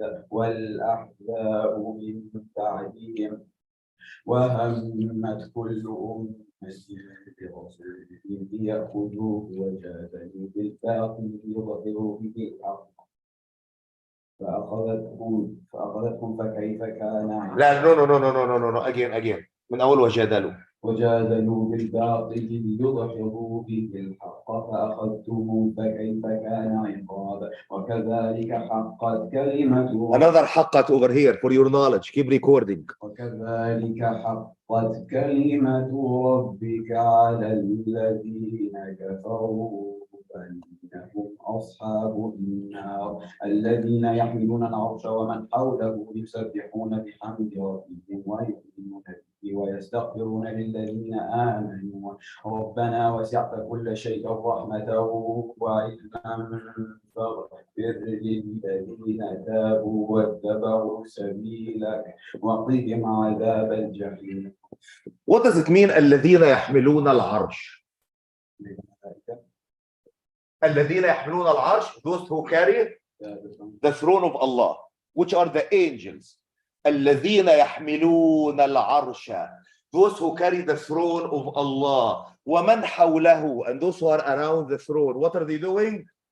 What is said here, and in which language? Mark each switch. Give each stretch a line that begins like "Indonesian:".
Arabic: والأحزاب من بعدهم وهمت كل أمة برسولهم ليأخذوه وجادلوا بالباطل ليظهروا به الحق فأخذتهم فكيف كان لا
English: no again
Arabic: من أول وجادلوا بالباطل ليظهروا به الحق فأخذتهم فكيف كان عقاب وكذلك حقت كلمة
English: another حقت over here for your knowledge keep recording
Arabic: وكذلك حقت كلمة ربك على الذين كفروا أنهم أصحاب النار الذين يحملون العرش ومن حوله يسبحون بحمد ربهم ويؤمنون به ويستغفرون للذين آمنوا ربنا وسعت كل شيء رحمة وعلما فاغفر للذين تابوا واتبعوا سبيلك وقهم عذاب الجحيم.
English: What does it mean
Arabic: الذين يحملون العرش الذين يحملون العرش
English: those who carry the throne of Allah which are the angels
Arabic: الذين يحملون العرش
English: those who carry the throne of Allah
Arabic: ومن حوله
English: and those who are around the throne what are they doing